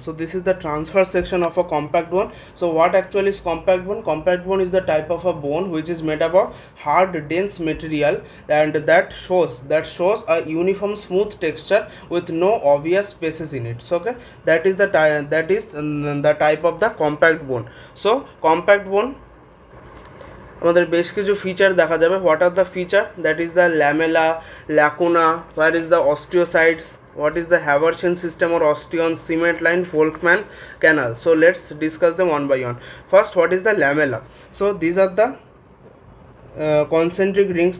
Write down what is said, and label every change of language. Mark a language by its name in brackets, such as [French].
[English] So this is the transverse section of a compact bone. So what actually is compact bone? Compact bone is the type of a bone which is made up of hard dense material and that shows a uniform smooth texture with no obvious spaces in it. So okay, that is the type of the compact bone. [Bangla] So compact bone আমাদের বেশ কিছু feature দেখা যাবে। [English] What are the feature? That is the lamella, lacuna, where is the osteocytes, what is the Haversian system or osteon, cement line, Volkmann canal. So let's discuss them one by one. First, what is the lamella? So these are the concentric rings.